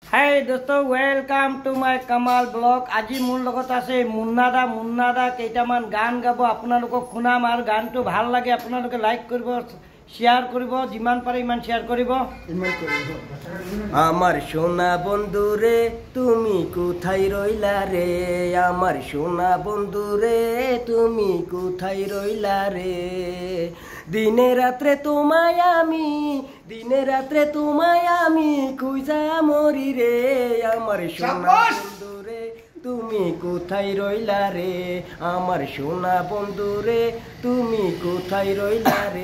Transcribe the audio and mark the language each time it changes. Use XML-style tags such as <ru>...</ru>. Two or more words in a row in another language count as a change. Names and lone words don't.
<en>Hi dost, welcome to my Kamal blog.</en> <as>আজি মোৰ লগত আছে মুন্নাদা কেইটামান গান গাব, আপোনালোকক শুনাম। আৰু গানটো ভাল লাগে আপোনালোকে লাইক কৰিব, শেয়ার করব, যিমান পারে ইমান শেয়ার করব।</as> <bn>আমার সোনা বন্ধু রে তুমি কোথায় রইলা রে, আমার সোনা বন্ধু রে তুমি কোথায় রইলা রে, দিনে রাত্রে তোমায় আমি খুঁজা মরি রে, আমার সোনা বন্ধু রে তুমি কোথায় রইলা রে, আমার সোনা বন্ধু রে তুমি কোথায় রইলা রে।</bn>